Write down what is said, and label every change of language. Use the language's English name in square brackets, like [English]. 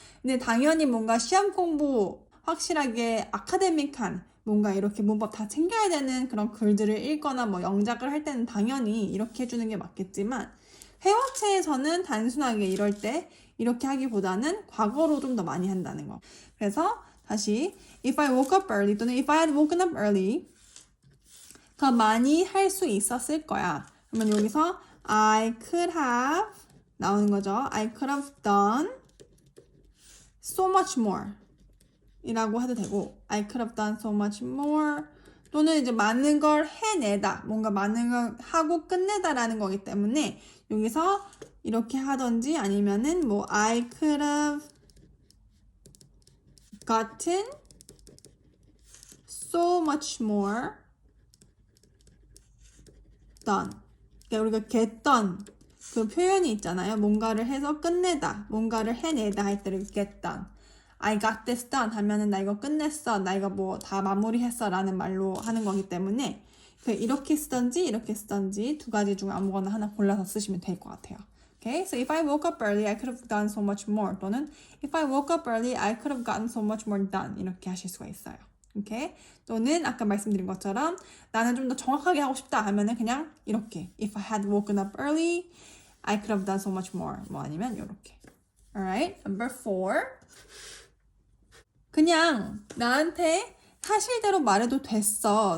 [Korean] 근데 당연히 뭔가 시험 공부 확실하게 아카데믹한 뭔가 이렇게 문법 다 챙겨야 되는 그런 글들을 읽거나 뭐 영작을 할 때는 당연히 이렇게 해주는 게 맞겠지만 회화체에서는 단순하게 이럴 때 이렇게 하기보다는 과거로 좀 더 많이 한다는 거. 그래서 다시 [English] if I woke up early [Korean] 또는 [English] if I had woken up early [Korean] 더 많이 할 수 있었을 거야. 그러면 여기서 [English] I could have [Korean] 나오는 거죠. [English] I could have done so much more [Korean] 이라고 해도 되고 [English] I could have done so much more [Korean] 또는 이제 많은 걸 해내다 뭔가 많은 걸 하고 끝내다라는 거기 때문에 여기서 이렇게 하던지 아니면은 뭐 [English] I could have gotten so much more done. [Korean] 그러니까 우리가 [English] get done [Korean] 그 표현이 있잖아요. 뭔가를 해서 끝내다, 뭔가를 해내다 할 때를 get done. [English] I got this done [Korean] 하면은 나 이거 끝냈어, 나 이거 뭐 다 마무리했어 라는 말로 하는 거기 때문에 이렇게 쓰던지 두 가지 중 아무거나 하나 골라서 쓰시면 될 것 같아요. [English] Okay, so if I woke up early, I could have done so much more. [Korean] 또는 [English] if I woke up early, I could have gotten so much more done. [Korean] 이렇게 하실 수가 있어요. [English] Okay? [Korean] 또는 아까 말씀드린 것처럼 나는 좀 더 정확하게 하고 싶다 하면은 그냥 이렇게 [English] if I had woken up early, I could have done so much more. [Korean] 뭐 아니면 이렇게. [English] Alright, number 4. [Korean] 그냥 나한테 사실대로 말해도 됐어.